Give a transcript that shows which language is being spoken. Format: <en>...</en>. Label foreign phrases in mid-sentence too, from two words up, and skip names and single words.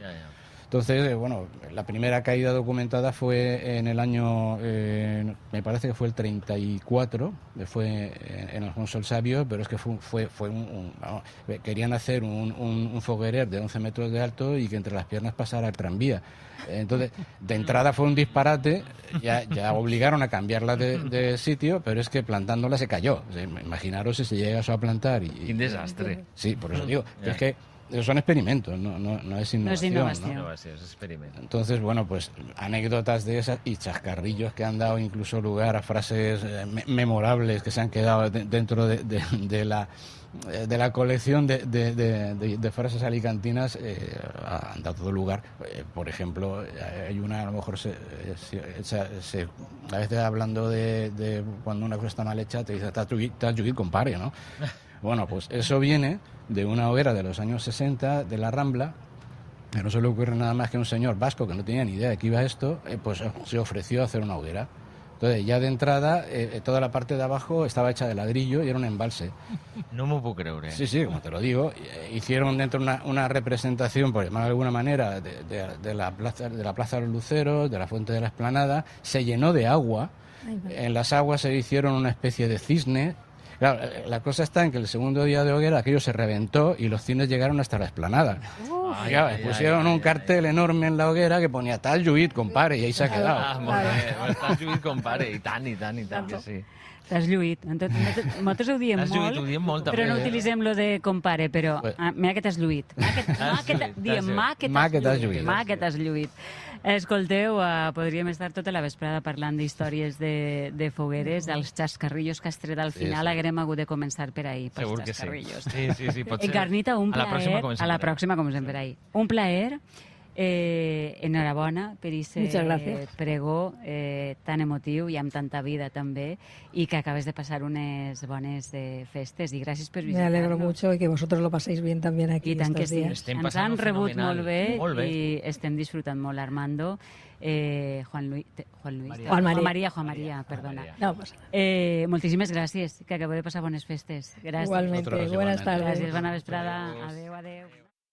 <es>Entonces, bueno, la primera caída documentada fue en el año, me parece que fue el 34, fue en Alfonso el Sabio, pero es que fue vamos, querían hacer un foguerer de 11 metros de alto y que entre las piernas pasara el tranvía. Entonces, de entrada fue un disparate, ya obligaron a cambiarla de sitio, pero es que plantándola se cayó. O sea, imaginaros si se llega eso a plantar.</es> <ca>Quin desastre.</ca> <es>Sí, por eso digo, es que son experimentos, no es innovación. No es innovación. ¿no?</es> <ca>Innovació, és experiment.</ca> <es>Entonces, bueno, pues anécdotas de esas y chascarrillos que han dado incluso lugar a frases memorables que se han quedado dentro de la colección de frases alicantinas, han dado lugar. Por ejemplo, hay una, a lo mejor a veces hablando de cuando una cosa está mal hecha, te dice,</es> <ca>t'has lluit,</ca> <es>compare, ¿no? Bueno, pues eso viene de una hoguera de los años 60 de la Rambla, que no se le ocurre nada más que un señor vasco que no tenía ni idea de que iba esto, pues se ofreció a hacer una hoguera. Entonces, ya de entrada, toda la parte de abajo estaba hecha de ladrillo y era un embalse.</es> <ca>No m'ho puc creure.</ca> <es>Sí, como te lo digo. Hicieron dentro una representación, por llamar de alguna manera, de la plaza de los Luceros, de la fuente de la Explanada. Se llenó de agua. En las aguas se hicieron una especie de cisne. Claro, la cosa está en que el segundo día de hoguera aquello se reventó y los cines llegaron hasta la Explanada. Pusieron un cartel enorme en la hoguera que ponía</es> <ca>"t'has lluit,</ca> <es>compare", y ahí se ha quedado.</es> <ca>Molt bé, t'has lluit, compare, i tant, que sí. T'has lluit. Nosaltres ho diem molt, ho diem molt, però no també. utilitzem lo de compare, però mira que t'has lluit. Ma que t'has lluit. Escolteu, podríem estar tota la vesprada parlant d'històries de fogueres, els xascarrillos que has tret al final, haguem hagut de començar per ahí, pels Segur que sí. xascarrillos. Sí, pot ser. Encarnita, un A la pròxima plaer. comencem A la per ahí. pròxima comencem per ahí. Un plaer. Enhorabona per</ca> <es>Muchas gracias.</es> <ca>aquest pregó tan emotiu i amb tanta vida també, i que acabes de passar unes bones festes, i gràcies per</ca> <es>Me</es> <ca>visitar-nos.</ca> <es>alegro mucho y que vosotros lo paséis bien también aquí</es> <ca>I tant que</ca> <es>estos</es> <ca>sí.</ca> <es>días.</es> <ca>Estem Ens passant-ho han rebut fenomenal. molt bé Molt bé. i estem disfrutant molt, Armando. Juan María, perdona.</ca> <es>No pasa nada.</es> <ca>Moltíssimes gràcies, que acabeu de passar bones festes. Gràcies.</ca> <es>Igualmente, Nosotros buenas igualmente. tardes.</es> <ca>Gràcies, bona vesprada. Adéu, adéu.</ca>